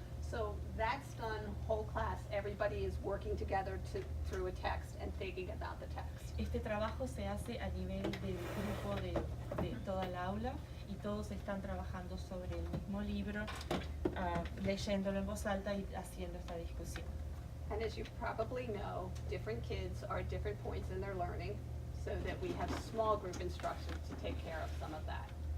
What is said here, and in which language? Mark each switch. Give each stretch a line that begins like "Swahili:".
English: So that's done whole class. Everybody is working together through a text and thinking about the text.
Spanish: Este trabajo se hace a nivel del grupo de toda la aula y todos están trabajando sobre el mismo libro, leyéndolo en voz alta y haciendo esta discusión.
English: And as you probably know, different kids are at different points in their learning, so that we have small group instruction to take care of some of that.